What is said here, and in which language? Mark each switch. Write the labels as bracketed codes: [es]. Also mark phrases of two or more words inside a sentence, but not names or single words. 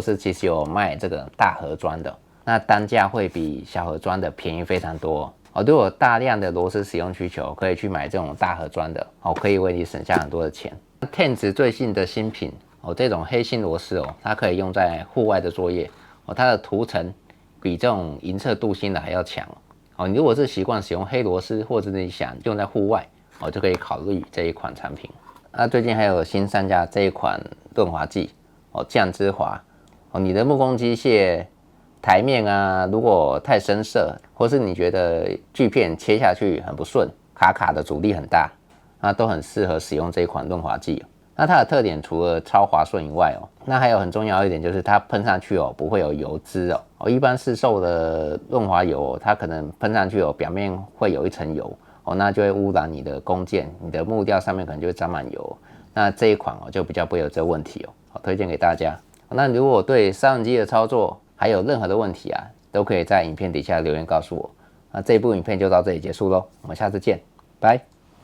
[zh] 絲其實有賣這個大盒裝的，那單價會比小盒裝的便宜非常多如果有大量的螺絲使用需求，可以去買這種大盒裝的可以為你省下很多的錢。TENS 最新的新品這種黑心螺絲它可以用在戶外的作業它的涂層比這種銀色鍍鋅的還要強你如果是習慣使用黑螺絲，或者你想用在戶外就可以考慮這一款產品。那最近還有新上架這一款潤滑劑醬之滑你的木工機械台面如果太深色，或是你覺得鋸片切下去很不順，卡卡的阻力很大，那都很適合使用這一款潤滑劑那它的特點除了超滑順以外那還有很重要一點就是它噴上去不會有油脂一般市售的潤滑油它可能噴上去表面會有一層油那就會污染你的工件，你的木雕上面可能就會沾滿油那這一款就比較不會有這個問題推薦給大家。那如果對砂輪機的操作還有任何的問題都可以在影片底下留言告訴我。那這部影片就到這裡結束咯，我們下次見，拜。